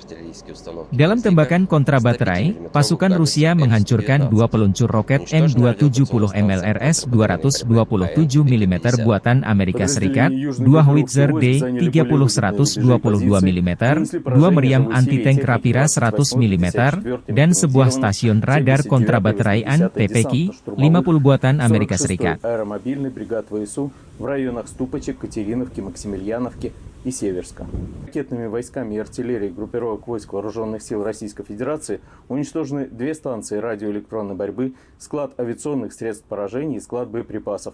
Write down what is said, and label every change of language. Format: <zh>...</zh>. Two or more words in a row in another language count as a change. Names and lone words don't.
<id>Dalam tembakan kontrabaterai, pasukan Rusia menghancurkan 2 peluncur roket M270 MLRS 227 mm buatan Amerika Serikat, 2 howitzer D30-122 mm, 2 meriam anti-tank Rapira 100 mm, dan sebuah stasiun radar kontrabaterai TPK, 50 buatan Amerika Serikat.</id> <ru>В районах Ступочек, Катериновки, Максимiliaновки и Северска. Ракетными войсками и артиллерией группировок войск Вооруженных сил Российской Федерации уничтожены 2 станции радиоэлектронной борьбы, склад авиационных средств поражения и склад боеприпасов.</ru>